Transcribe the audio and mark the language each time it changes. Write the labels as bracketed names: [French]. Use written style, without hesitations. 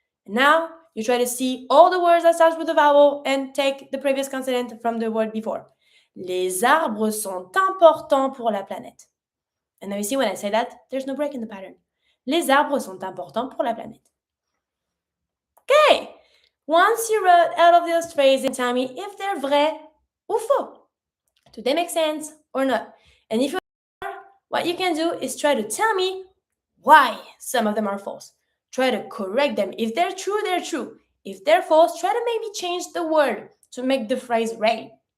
[English] Now, you try to see all the words that start with a vowel and take the previous consonant from the word before. [French] Les arbres sont importants pour la planète. [English] And now you see when I say that, there's no break in the pattern. [French] Les arbres sont importants pour la planète. [English] Okay. Once you wrote out of those phrases, tell me if they're [French] vrai ou faux. [English] Do they make sense or not? And if you are, what you can do is try to tell me why some of them are false. Try to correct them. If they're true, they're true. If they're false, try to maybe change the word to make the phrase right.